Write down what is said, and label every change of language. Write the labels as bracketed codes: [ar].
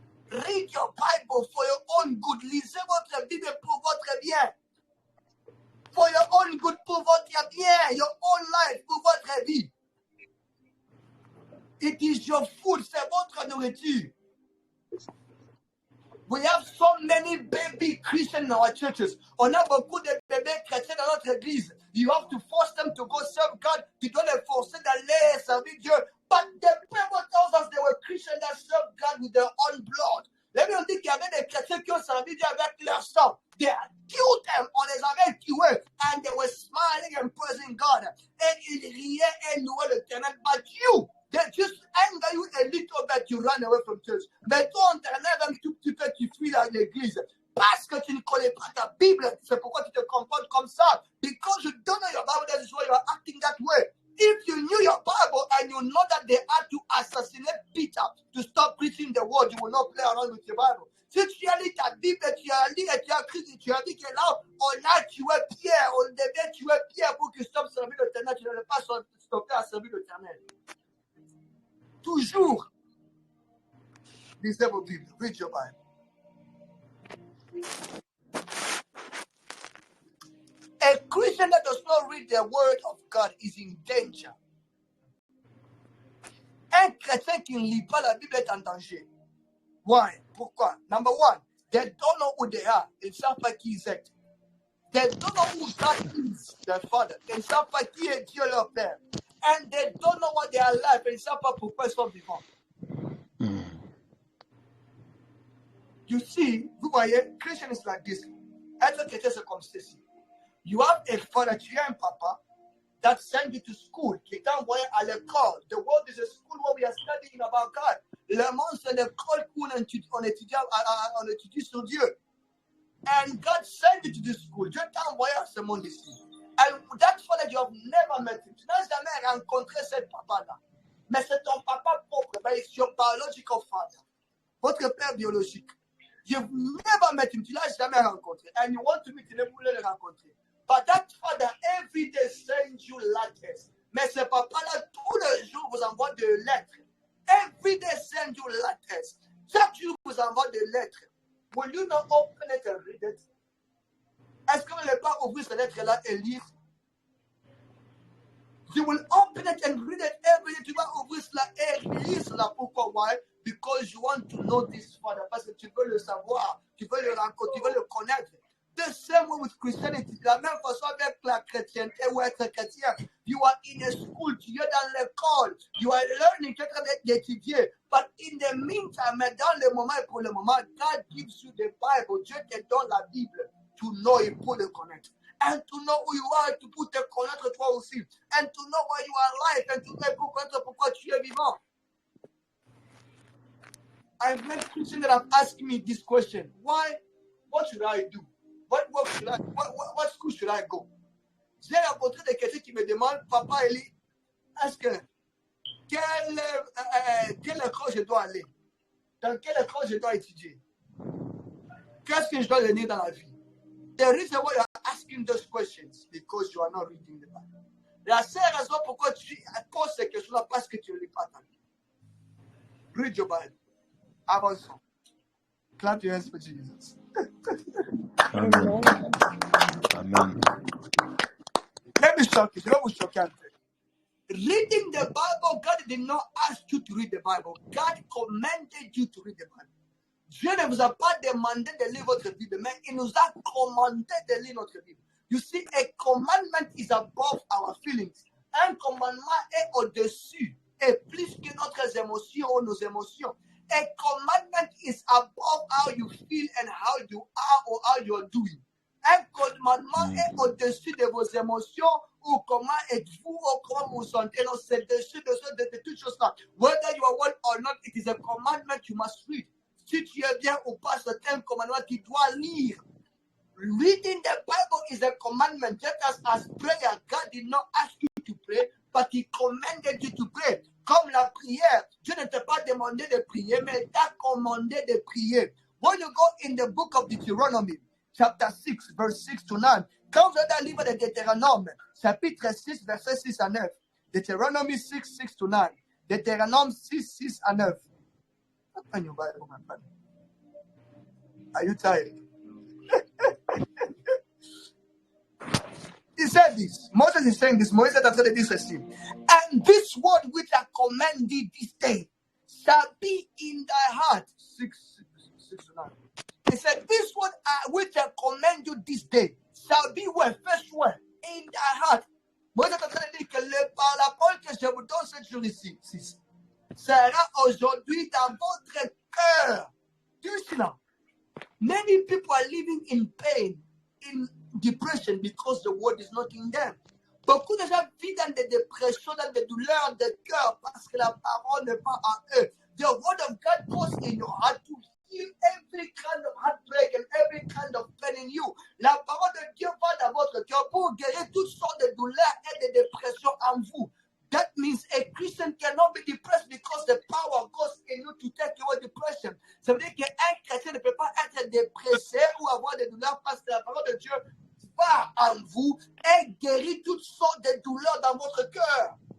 [en] Read your Bible for your own good. [fr] Lisez votre Bible pour votre bien. [en] For your own good, [fr] pour votre bien. [en] Your own life, [fr] pour votre vie. [en] It is your food. [fr] C'est votre nourriture. [en] We have so many baby Christians in our churches. [fr] On a beaucoup de bébés chrétiens dans notre église. [en] You have to force them to go serve God. [fr] Tu dois les forcer d'aller servir Dieu. [en] But the Bible tells us they were Christians that served God with their own blood. [fr] La Bible dit qu'il y avait des chrétiens qui ont servi Dieu avec leur sang. [en] They had killed them, [fr] on les avait tués. [en] And they were smiling and praising God. [fr] Et ils riaient et louaient l'Éternel. [en] But you, they just anger you a little bit, you run away from church. [fr] Mais toi, on t'enlève un tout petit peu, tu fuis l'église. Parce que tu ne connais pas ta Bible. C'est pourquoi tu te comportes comme ça. [en] Because you don't know your Bible, that is why you are acting that way. If you knew your Bible and you know that they had to assassinate Peter to stop preaching the word, you will not play around with your Bible. [fr] Si tu as lu ta Bible, tu as lu et tu as écrit, tu as dit que là, on a tué Pierre, on devait tuer Pierre pour qu'il stoppe servir l'Éternel. Tu ne devais pas stopper à servir l'Éternel. Toujours, lisez vos Bibles, [en] read your Bible. A Christian that does not read the word of God is in danger. [fr] Un chrétien qui ne lit pas la Bible est en danger. [en] Why? [fr] Pourquoi? [en] Number one, they don't know who they are. [fr] Ils ne savent pas qui ils sont. [en] They don't know who God is, their father. [fr] Ils ne savent pas qui est Dieu leur père. [en] And they don't know what they are like. [fr] Ils ne savent pas pourquoi ils sont vivants. [en] You see, [fr] vous voyez, [en] Christian is like this. [fr] Être chrétien, c'est comme ceci. [en] You have a father, [fr] tu as un papa [en] that sent you to school, [fr] qui t'a envoyé à l'école. [en] The world is a school where we are studying about God. [fr] Le monde, c'est l'école où on étudie sur Dieu. [en] And God sent you to this school. [fr] Dieu t'a envoyé à ce monde ici. [en] And that father, you have never met him. [fr] Tu n'as jamais rencontré ce papa-là. Mais c'est ton papa propre. [en] But it's your biological father. [fr] Votre père biologique. [en] You've never met him. [fr] Tu ne l'as jamais rencontré. [en] And you want to meet him, [fr] vous voulez le rencontrer. [en] But that father every day sends you letters. [fr] Mais ce papa-là, tous les jours, vous envoie des lettres. [en] Every day send you letters. [fr] Chaque jour, vous envoie des lettres. [en] Will you not open it and read it? [fr] Est-ce que vous n'allez pas ouvrir cette lettre-là et lire? [en] You will open it and read it every day. [fr] Tu vas ouvrir cela et lire cela. Pourquoi? [en] Why? Because you want to know this Father. [fr] Parce que tu veux le savoir. Tu veux le rencontrer. Tu veux le connaître. [en] The same way with Christianity. [fr] De la même façon avec la chrétienté ou être chrétien. [en] You are in a school. [fr] Tu es dans l'école. [en] You are learning. [fr] Tu es en train d'étudier. [en] But in the meantime, [fr] dans le moment et pour le moment, [en] God gives you the Bible. [fr] Dieu te donne la Bible. [en] To know [fr] et pour le connaître. [en] And to know who you are, to [fr] pour te connaître toi aussi. [en] And to know why you are alive. And to know [fr] pourquoi tu es vivant. [en] I've met Christians that have asked me this question. Why? What should I do? What work should I? What school should I go? [fr] J'ai rencontré des questions qui me demandent, Papa Eli, est-ce que quelle école je dois aller? Dans quelle école je dois étudier? Qu'est-ce que je dois donner dans la vie? [en] The reason why you're asking those questions because you are not reading the Bible. [fr] La seule raison pourquoi tu poses ces questions-là parce que tu ne lis pas ta Bible. [en] Read your Bible. [fr] Avançons. [en] Clap your hands for Jesus. Amen. Amen. Let me shock you. [fr] Je vais vous choquer un peu. [en] Reading the Bible, God did not ask you to read the Bible. God commanded you to read the Bible. [fr] Dieu ne vous a pas demandé de lire votre Bible, mais il nous a commandé de lire notre Bible. [en] You see, a commandment is above our feelings. [fr] Un commandement est au-dessus et plus que notre émotion ou nos émotions. [en] A commandment is above how you feel and how you are or how you are doing. [fr] Un commandement est au-dessus de vos émotions ou comment êtes-vous ou comment vous vous sentez. Non, c'est au-dessus de toutes choses là. [en] Whether you are well or not, it is a commandment you must read. [fr] Si tu es bien ou pas, c'est un commandement que tu dois lire. [en] Reading the Bible is a commandment. Just as prayer, God did not ask you to pray, but He commanded you to pray. [fr] Comme la prière, Dieu ne t'a pas demandé de prier, mais il t'a commandé de prier. [en] When you go in the book of Deuteronomy, chapter 6, verse 6 to 9, [fr] quand vous êtes dans le livre de Deutéronome, chapitre 6, verset 6 à 9, [en] Deuteronomy 6, 6 to 9, [fr] Deutéronome 6, 6 à 9. [en] Open your Bible, my friend. Are you tired? He said this. Moses is saying this. Moses is saying this. And this word which I command thee this day shall be in thy heart. 6 to 9. He said, this word which I command you this day shall be where? First word, in thy heart. [fr] Moses est en train de dire que par la parole que je vous donne cette jour-ci, sera aujourd'hui dans votre cœur. [en] Do you see now? Many people are living in pain, in depression, because the word is not in them. [fr] Beaucoup de gens vivent dans des dépressions, dans des douleurs de cœur, parce que la parole n'est pas à eux. [en] The word of God goes in your heart to heal every kind of heartbreak and every kind of pain in you. [fr] La parole de Dieu va dans votre cœur pour guérir toutes sortes de douleurs et de dépressions en vous. [en] That means a Christian cannot be depressed because the power goes in you to take away depression. [fr] Ça veut dire qu'un chrétien ne peut pas être dépressé ou avoir des douleurs parce que la parole de Dieu va en vous et guérit toutes sortes de douleurs dans votre cœur.